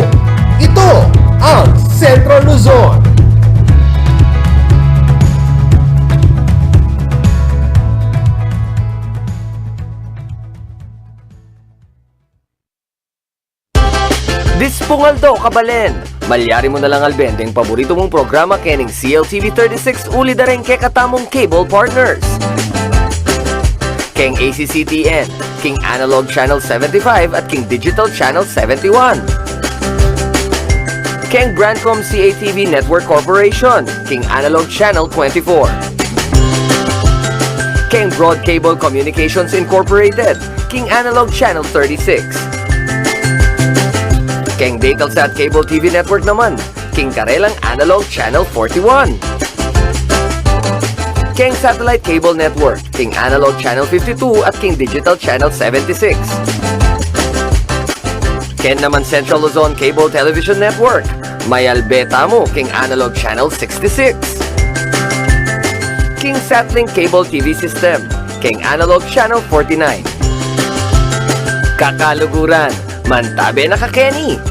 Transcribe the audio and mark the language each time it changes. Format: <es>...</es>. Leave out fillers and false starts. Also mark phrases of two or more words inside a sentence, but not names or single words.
<tl>Ito ang Central Luzon.</tl> <pam>Dispungal daw kabalen. Malyari mo na lang albendeng paborito mong programa kening CLTV 36 uli dareng ke katamong cable partners. Keng ACCTN, King Analog Channel 75 at King Digital Channel 71. Keng Brandcom CATV Network Corporation, King Analog Channel 24. Keng Broad Cable Communications Incorporated, King Analog Channel 36. Keng Datelsat Cable TV Network naman, King Karelang Analog Channel 41. King Satellite Cable Network, King Analog Channel 52 at King Digital Channel 76. Ken naman Central Luzon Cable Television Network, may Albeta mo King Analog Channel 66. King Satlink Cable TV System, King Analog Channel 49. Kakaluguran, Mantabe na Kakeni.</pam>